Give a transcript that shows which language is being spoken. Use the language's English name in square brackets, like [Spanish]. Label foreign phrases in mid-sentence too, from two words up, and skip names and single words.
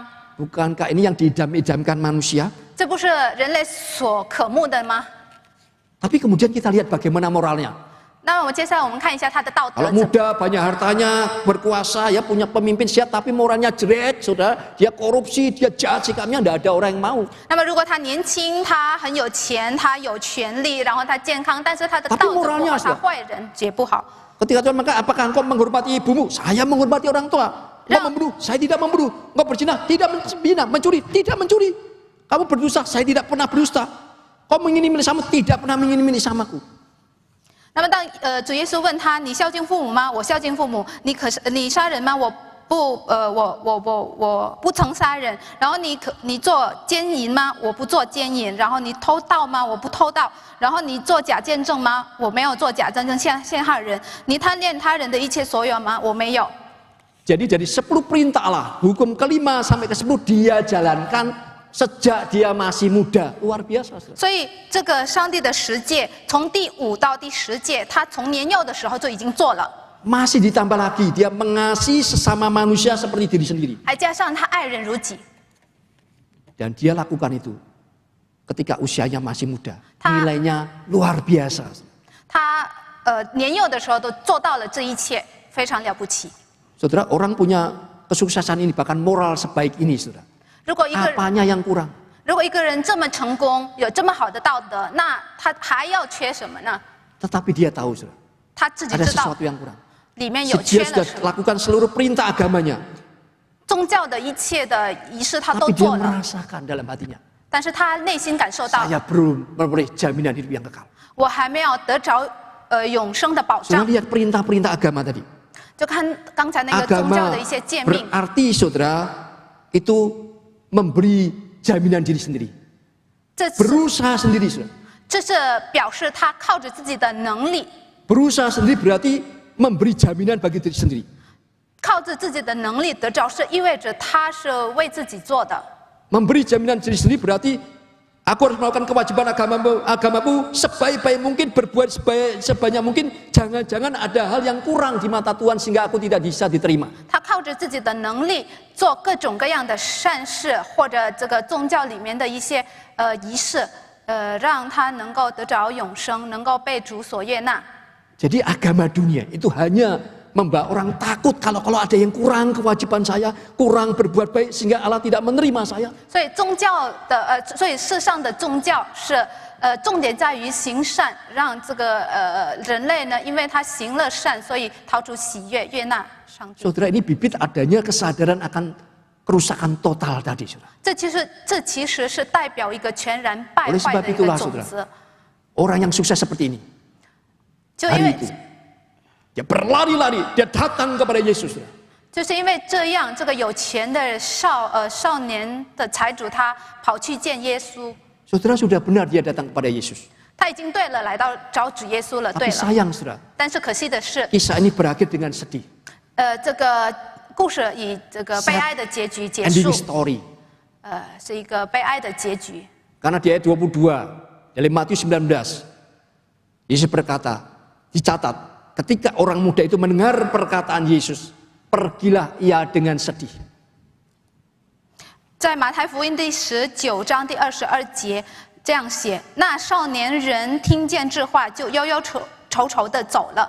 [Indonesian] Bukankah ini yang diidam-idamkan manusia? [Chinese] 这不是人类所渴慕的吗？ [Indonesian] Tapi kemudian kita lihat bagaimana moralnya. [Chinese] 那么接下来我们看一下他的道德 [Indonesian] Kalau [Chinese] 怎么。 [Indonesian] muda, banyak hartanya, berkuasa, ya punya pemimpin sehat, tapi moralnya jelek, saudara. Dia korupsi, dia jahat sikapnya, tidak ada orang yang mau. [Chinese] 那么如果他年轻，他很有钱，他有权利，然后他健康，但是他的道德不好，他坏人也不好。 [Indonesian] Ketika Tuhan maka apakah engkau menghormati ibumu? Saya menghormati orang tua. Engkau membunuh? Saya tidak membunuh. Engkau berzina? Tidak berzina. Mencuri? Tidak mencuri. Kamu berdusta? Saya tidak pernah berdusta. Kau mengingini milik sama? Tidak pernah mengingini milik samaku. [Chinese] 那么当主耶稣问他：“你孝敬父母吗？” 我孝敬父母。你杀人吗？我不曾杀人。然后你做奸淫吗？我不做奸淫。然后你偷盗吗？我不偷盗。然后你做假见证吗？我没有做假见证，陷害人。你贪恋他人的一切所有吗？我没有。 [Indonesian] Jadi dari 10 perintah Allah, hukum kelima sampai ke 10 dia jalankan sejak dia masih muda. Luar biasa. [Chinese] 所以这个上帝的10诫，从第5到第10诫，他从年幼的时候就已经做了。 [Indonesian] Masih ditambah lagi, dia mengasihi sesama manusia seperti diri sendiri. [Chinese] 还加上他爱人如己。 [Indonesian] Dan dia lakukan itu ketika usianya masih muda. Ta- Nilainya luar biasa. [Chinese] 他年幼的时候都做到了这一切，非常了不起。 [Indonesian] Saudara, orang punya kesuksesan ini, bahkan moral sebaik ini, saudara. [Chinese] 如果一个人 [Indonesian] Apanya yang kurang? [Chinese] 这么成功，有这么好的道德，那他还要缺什么呢？ [Indonesian] Tetapi dia tahu, saudara, [Chinese] 他自己 [Indonesian] ada [Chinese] 知道 [Indonesian] sesuatu yang kurang. [Chinese] 里面有 [Indonesian] Dia [Chinese] 缺了 [Indonesian] sudah [Chinese] 什么。 [Indonesian] lakukan seluruh perintah agamanya. [Chinese] 宗教的一切的仪式他都 [Indonesian] Tapi dia [Chinese] 做了， [Indonesian] merasakan dalam hatinya, [Chinese] 但是他内心感受到， [Indonesian] saya belum memperoleh jaminan hidup yang kekal. [Chinese] 我还没有得着永生的保 [Indonesian] Saudara [Chinese] 障。 [Indonesian] lihat perintah-perintah agama tadi. [Chinese] 就看刚才那个宗教 [Indonesian] Agama [Chinese] 的一些诫命， [Indonesian] berarti, saudara, itu memberi jaminan diri sendiri. [Chinese] 这是 [Indonesian] Berusaha sendiri, saudara. [Chinese] 这是表示他靠着自己的能力， [Indonesian] Berusaha sendiri berarti memberi jaminan bagi diri sendiri. [Chinese] 靠着自己的能力得着，是意味着他是为自己做的。 [Indonesian] Memberi jaminan diri sendiri berarti aku harus melakukan kewajiban agamaku sebaik-baik mungkin, berbuat sebanyak mungkin. Jangan-jangan ada hal yang kurang di mata Tuhan sehingga aku tidak bisa diterima. [Chinese] 他靠着自己的能力做各种各样的善事，或者这个宗教里面的一些仪式，让他能够得着永生，能够被主所悦纳。 [Indonesian] Jadi agama dunia itu hanya membawa orang takut kalau ada yang kurang kewajiban saya, kurang berbuat baik sehingga Allah tidak menerima saya. [Chinese] 所以所以世上的宗教是重点在于行善，让这个人类呢，因为他行了善，所以讨主喜悦，悦纳上帝。 [Indonesian] Saudara, ini bibit adanya kesadaran akan kerusakan total tadi, saudara. [Chinese] 这其实是代表一个全然败 [Indonesian] Oleh [Chinese] 坏 [Indonesian] sebab [Chinese] 的一个 [Indonesian] itulah, [Chinese] 种 [Indonesian] saudara, [Chinese] 子。 [Indonesian] orang yang sukses seperti ini, [Chinese] 就因 [Indonesian] hari [Chinese] 为 [Indonesian] itu Dia berlari-lari, dia datang kepada Yesus. [Chinese] 就是因为这样，这个有钱的少年的财主，他跑去见耶稣。 [Indonesian] Saudara, sudah benar dia datang kepada Yesus. [Chinese] 他已经对了，来到找主耶稣了，对 [Indonesian] Tapi [Chinese] 了。 [Indonesian] sayang, saudara, [Chinese] 但是可惜的是， [Indonesian] kisah ini berakhir dengan sedih. [Chinese] 这个故事以这个悲哀的结局结 [Indonesian] Ending [Chinese] 束， [Indonesian] story. [Chinese] 是一个悲哀的结局。 [Indonesian] Karena di ayat 22 dari Matius 19, Yesus berkata, dicatat, ketika orang muda itu mendengar perkataan Yesus, pergilah ia dengan sedih. [Chinese] 在马太福音第19章第22节这样写：那少年人听见这话，就忧忧愁愁的走了。